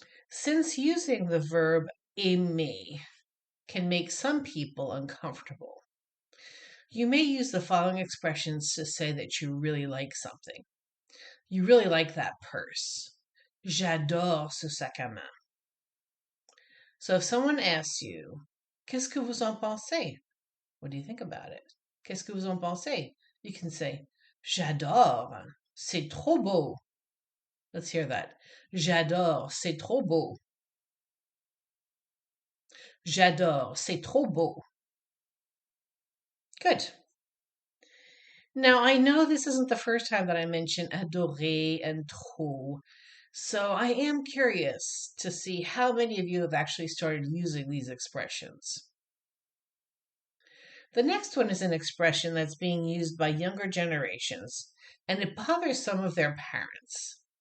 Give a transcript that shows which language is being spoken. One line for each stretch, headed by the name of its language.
English: Since using the verb aimer can make some people uncomfortable, you may use the following expressions to say that you really like something. You really like that purse.
French: J'adore ce sac à main.
English: So if someone asks you,
French: qu'est-ce que vous en pensez?
English: What do you think about it?
French: Qu'est-ce que vous en pensez?
English: You can say,
French: j'adore, c'est trop beau.
English: Let's hear that.
French: J'adore, c'est trop beau. J'adore, c'est trop beau. Good.
English: Now, I know this isn't the first time that I mention adorer and trop, so I am curious to see how many of you have actually started using these expressions. The next one is an expression that's being used by younger generations, and it bothers some of their parents.